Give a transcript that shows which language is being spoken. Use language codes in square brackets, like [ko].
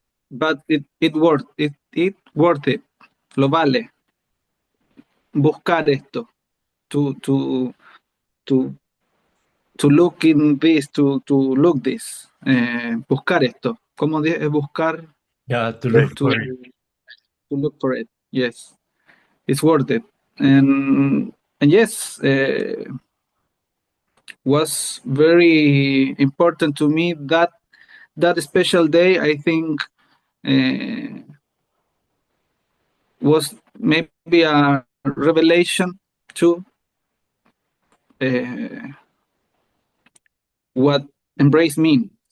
[en] But it worth it. [es] Lo vale. Buscar esto. [en] To look in this, to look this. [es] Buscar esto. ¿Cómo buscar? [en] Yeah, to look for it. look for it. Yes, it's worth it. And yes, was very important to me that special day. I think was maybe a revelation to what embrace mean.